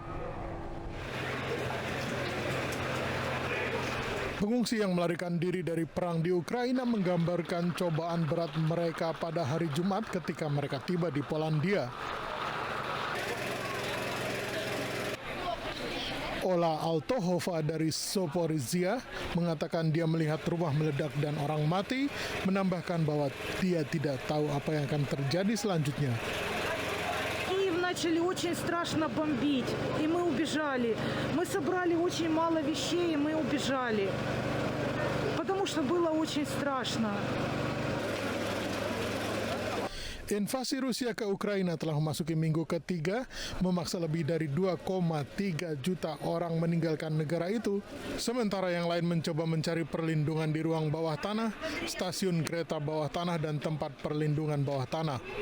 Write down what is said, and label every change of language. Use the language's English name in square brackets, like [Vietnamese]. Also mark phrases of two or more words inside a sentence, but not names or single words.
[Indonesian] Pengungsi yang melarikan diri dari perang di Ukraina menggambarkan cobaan berat mereka pada hari Jumat ketika mereka tiba di Polandia. Ola Altohova dari Zaporizhia mengatakan dia melihat rumah meledak dan orang mati, menambahkan bahwa dia tidak tahu apa yang akan terjadi selanjutnya. [Russian] Начали очень страшно бомбить, и мы убежали. Мы собрали очень мало вещей, и мы убежали, потому что было очень страшно. [Indonesian] Invasi Rusia ke Ukraina telah memasuki minggu ketiga, memaksa lebih dari 2,3 juta orang meninggalkan negara itu, sementara yang lain mencoba mencari perlindungan di ruang bawah tanah, stasiun kereta bawah tanah, dan tempat perlindungan bawah tanah.